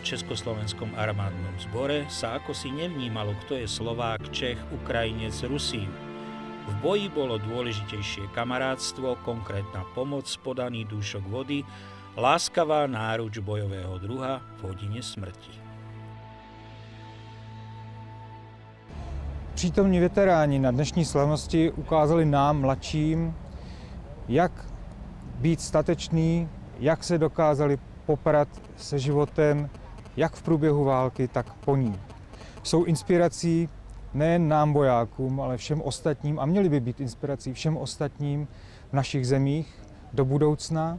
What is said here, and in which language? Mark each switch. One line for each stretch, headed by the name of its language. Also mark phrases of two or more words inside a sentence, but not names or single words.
Slovak: československom armádnom zbore sa akosi nevnímalo, kto je Slovák, Čech, Ukrajinec, Rusín. V boji bolo dôležitejšie kamarátstvo, konkrétna pomoc, podaný dúšok vody, láskavá náruč bojového druha v hodine smrti.
Czech: Přítomní veteráni na dnešní slavnosti ukázali nám, mladším, jak být statečný, jak se dokázali poprat se životem, jak v průběhu války, tak po ní. Jsou inspirací nejen nám vojákům, ale všem ostatním a měli by být inspirací všem ostatním v našich zemích do budoucna.